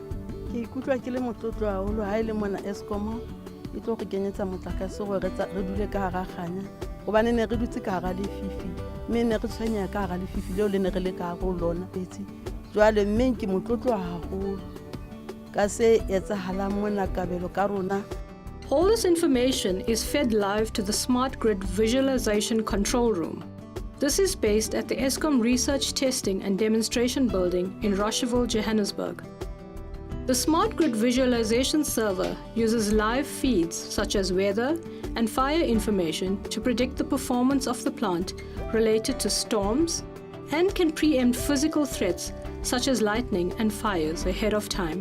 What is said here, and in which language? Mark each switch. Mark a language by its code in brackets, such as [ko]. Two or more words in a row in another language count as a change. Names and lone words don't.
[st] Ke ikutlwa ke le motlotlo haholo ha ile mona Eskom e tlo re kenyetsa motlakase gore re dule ka hara kganya gobane ne re dutse ka hara lefifi mme ne re tshwenya ka hara lefifi leo le ne re le ka hara lona petsi jwale mme ke motlotlo haholo ka se etsahalang mona kabelo ka rona. [en] All this information is fed live to the SmartGrid Visualization Control Room. This is based at the Eskom Research, Testing and Demonstration Building in Rocheville, Johannesburg. The SmartGrid Visualization Server uses live feeds such as weather and fire information to predict the performance of the plant related to storms and can preempt physical threats such as lightning and fires ahead of time.